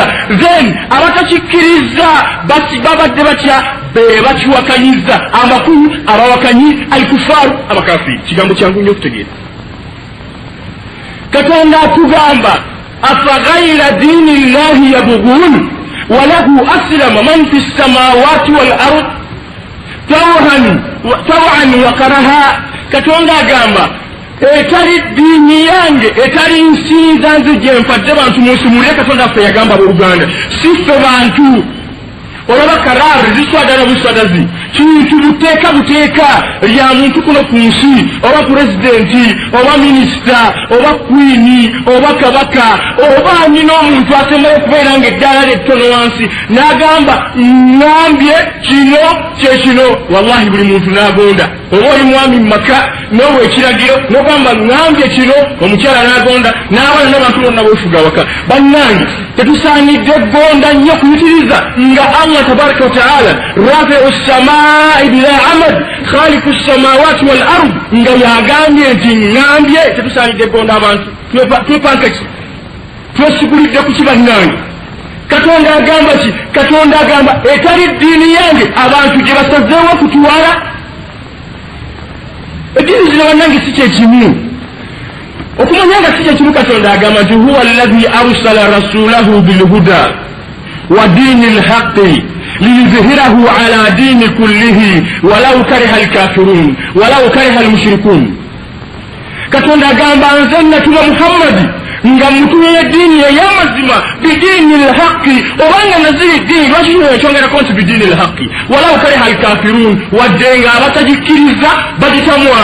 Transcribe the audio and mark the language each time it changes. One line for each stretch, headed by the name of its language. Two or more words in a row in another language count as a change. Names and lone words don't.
Ganda: Then abatakikkiriza babadde batya? Be bakiwakanyiza amakulu, abawakanyi alkufaru, abakafiri. Kigambo kyangu nnyo okutegeera. Katonda atugamba
Arabic: أفغير دين الله يبغون وله أسلم من في السماوات والأرض طوعا وكرها.
Ganda: Katonda agamba etali ddiini yange, etali nsinza nze gye mpadde bantu munsumulire. Katonda affe yagamba abooluganda, si ffe bantu. Olaba karaari ziswadala buswadazi, kintu buteeka lya muntu kuno ku nsi, oba pulezidenti oba minisita oba kwini oba kabaka oba nyina omuntu asembayo okubeera ng'eddaala lyettono wansi n'agamba ngambye kino kyekino. Wallahi buli muntu n'agonda. Oba oli mwami mu maka n'owa ekiragiro n'ogamba ngambye kino, omukyala n'agonda, n'abaana n'abantu bonna beefuga waka. Bannange tetusaanidde gonda nnyo kuyitiriza nga
Arabic: الله تبارك وتعالى رافع السماء بلا عمد خالق السماوات والأرض
Ganda: nga yagambye nti ngambye. Tetusaanidde gonda abantu twepankaki twesigulidde ku kibannange. Katonda agamba ki? Katonda agamba etali ddiini yange abantu gye basazeewo okutuwala. Eddiini zino bannange si kyekimu, okumanya nga si kyekimu. Katonda agamba nti
Arabic: هو الذي أرسل رسوله بالهدى ودين الحق ليظهره على الدين كله ولو كره الكافرون ولو كره المشركون.
Ganda: Katonda agamba nze natuma Muhammadi nga mutumye ddiini ey'amazima
Arabic: بدين الحق,
Ganda: obanga naziri ddiini lwaki ekyongerako nti
Arabic: بدين الحق ولو كره الكافرون,
Ganda: wadde nga abatagikkiriza bagitamwa.